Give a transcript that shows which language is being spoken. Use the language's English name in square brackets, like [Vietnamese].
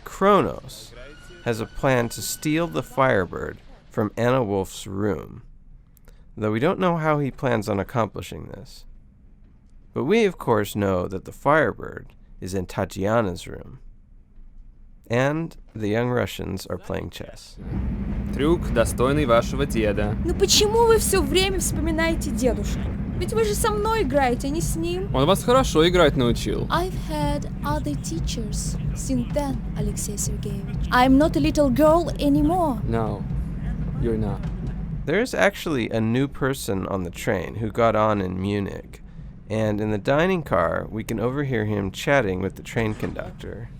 [English] Kronos has a plan to steal the Firebird from Anna Wolf's room, though we don't know how he plans on accomplishing this. But we, of course, know that the Firebird is in Tatiana's room. And the young Russians are playing chess. [Russian] Трюк, достойный вашего деда. Ну почему вы все время вспоминаете дедушку? Ведь вы же со мной играете, а не с ним. Он вас хорошо играть научил. [English] I've had other teachers since then, Alexei Sergeyevich. I'm not a little girl anymore. No, you're not. There's actually a new person on the train who got on in Munich, and in the dining car, we can overhear him chatting with the train conductor.